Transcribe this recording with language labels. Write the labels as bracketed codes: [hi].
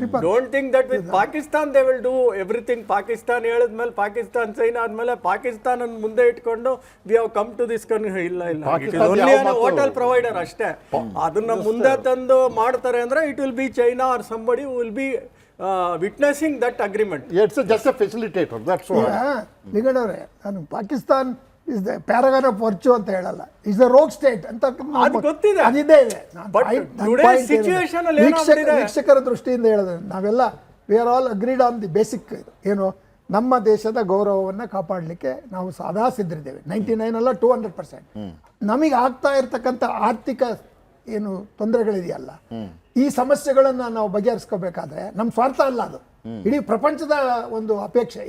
[en] Don't think that with Pakistan they will do everything. [kn] Pakistan ಹೇಳಿದ್ಮೇಲೆ, Pakistan China ಆದ್ಮೇಲೆ ಪಾಕಿಸ್ತಾನ ಮುಂದೆ ಇಟ್ಕೊಂಡು [en] we have come to this [kn] ಇಲ್ಲ ಹೋಟೆಲ್ ಪ್ರೊವೈಡರ್ ಅಷ್ಟೇ. ಅದನ್ನ ಮುಂದೆ ತಂದು ಮಾಡ್ತಾರೆ ಅಂದ್ರೆ [en] It will be China or somebody will be witnessing that agreement. It's just a facilitator, that's all. ಲಿಂಗಣ್ಣವ್ರೆ, ನಾನು Pakistan is the paragon of virtue [kn] ಅಂತ ಹೇಳಲ್ಲ, [en] is the rogue state ಅಂತ [kn] ಅದು ಗೊತ್ತಿದೆ. ಅದಿದೆ ಇದೆ. [en] But today situation [kn] ಅಲ್ಲಿ ಏನಾಗ್ತಿದೆ, ವೀಕ್ಷಕರ ದೃಷ್ಟಿಯಿಂದ ಹೇಳಿದ್ರೆ ನಾವೆಲ್ಲ [en] we are all agreed on the basic [kn] ಏನು, ನಮ್ಮ ದೇಶದ ಗೌರವವನ್ನು ಕಾಪಾಡಲಿಕ್ಕೆ ನಾವು ಸದಾ ಸಿದ್ಧರಿದ್ದೇವೆ. 99 ಅಲ್ಲ 200%. ನಮಗೆ ಆಗ್ತಾ ಇರ್ತಕ್ಕಂಥ ಆರ್ಥಿಕ ಏನು ತೊಂದರೆಗಳಿದೆಯಲ್ಲ, ಈ ಸಮಸ್ಯೆಗಳನ್ನು ನಾವು ಬಗೆಹರಿಸ್ಕೋಬೇಕಾದ್ರೆ ನಮ್ಮ ಸ್ವಾರ್ಥ ಅಲ್ಲ ಅದು, ಇಡೀ ಪ್ರಪಂಚದ ಒಂದು ಅಪೇಕ್ಷೆ.